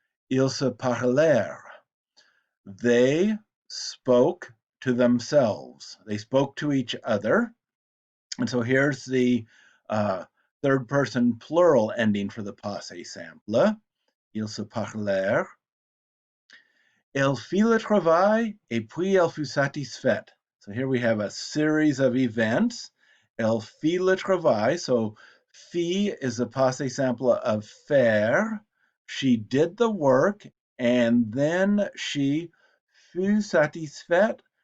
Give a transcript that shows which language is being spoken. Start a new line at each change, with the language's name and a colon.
French: Ils se parlèrent.
English: They spoke to themselves. They spoke to each other. And so here's the third person plural ending for the passé simple.
French: Ils se parlèrent. Elle fit le travail et puis elle fut satisfaite.
English: So here we have a series of events.
French: Elle fit le travail.
English: So fit is the passé simple of faire. She did the work and then she
French: fut satisfaite.